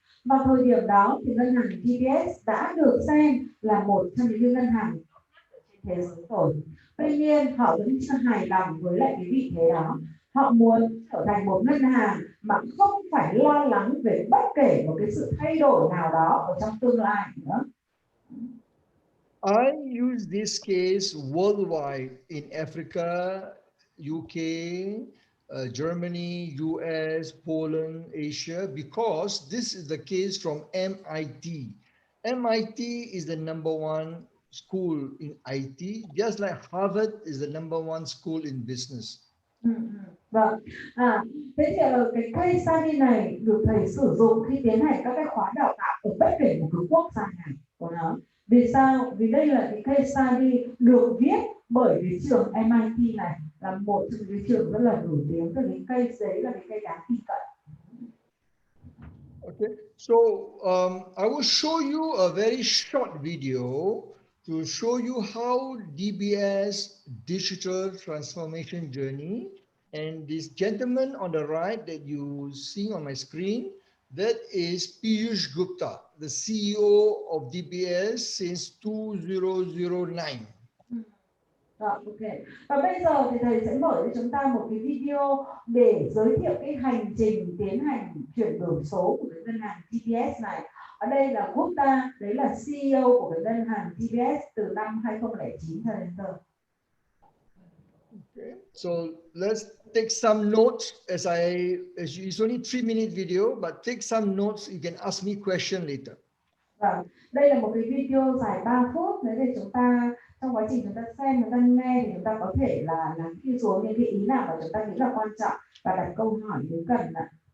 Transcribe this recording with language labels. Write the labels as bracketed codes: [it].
[vi] Vào thời điểm đó thì ngân hàng DBS đã được xem là một trong những ngân hàng trên thế giới rồi. Tuy nhiên họ vẫn chưa hài lòng với lại cái vị thế đó. Họ muốn trở thành một ngân hàng mà không phải lo lắng về bất kể một cái sự thay đổi nào đó ở trong tương lai nữa. [en] I use this case worldwide in Africa, UK, Germany, US, Poland, Asia, because this is the case from MIT. MIT is the #1 school in IT, just like Harvard is the #1 school in business. [vi] Vâng. Thế thì cái case study này được thầy sử dụng khi tiến hành các cái khóa đào tạo ở bất kể một cái quốc gia nào của nó. Vì sao? Vì đây là cái case study được viết bởi cái trường MIT này, là một trong những trường rất là nổi tiếng. Từ cái case đấy là cái case đáng tin cậy. [en] Okay, so I will show you a very short video to show you how DBS digital transformation journey, and this gentleman on the right that you see on my screen, that is Piyush Gupta, the CEO of DBS since 2009. Ok. [vi] Và bây giờ thì thầy sẽ mở cho chúng ta một cái video để giới thiệu cái hành trình tiến hành chuyển đổi số của cái ngân hàng DBS này. Ở đây là Gupta, đấy là CEO của cái ngân hàng DBS từ năm 2009 cho đến giờ. [en] Okay, so let's take some notes it's only 3-minute video, but take some notes. You can ask me question later. [vi] Vâng, đây là một cái video dài 3 phút, để chúng ta trong quá trình chúng ta xem, chúng ta nghe thì chúng ta có thể là ghi xuống những cái ý nào mà chúng ta nghĩ là quan trọng và đặt câu hỏi nếu cần ạ.